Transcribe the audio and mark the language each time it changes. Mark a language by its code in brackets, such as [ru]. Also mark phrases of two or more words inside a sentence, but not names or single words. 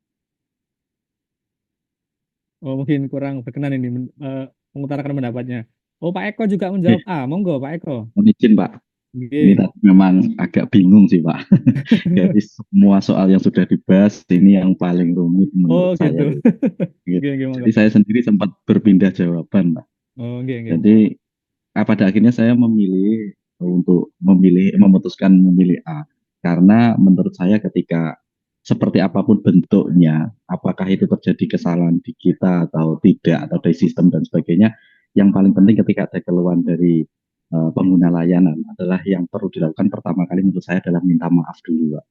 [id] Oh, mungkin kurang berkenan ini mengutarakan pendapatnya. Oh, Pak Eko juga menjawab A. Monggo, Pak Eko. Mohon izin Pak, ini Nggih. tadi memang agak bingung sih Pak. Dari semua soal yang sudah dibahas, ini yang paling rumit Oh, menurut saya. gitu. Gitu. [jv] Nggih, nggih, [id] monggo. Jadi saya sendiri sempat berpindah jawaban Pak. Oh, [jv] nggih, nggih. [id] Jadi pada akhirnya saya memilih untuk memutuskan memilih A. Karena menurut saya ketika seperti apapun bentuknya, apakah itu terjadi kesalahan di kita atau tidak, atau dari sistem dan sebagainya, yang paling penting ketika ada keluhan dari pengguna layanan adalah yang perlu dilakukan pertama kali menurut saya adalah minta maaf dulu, Pak.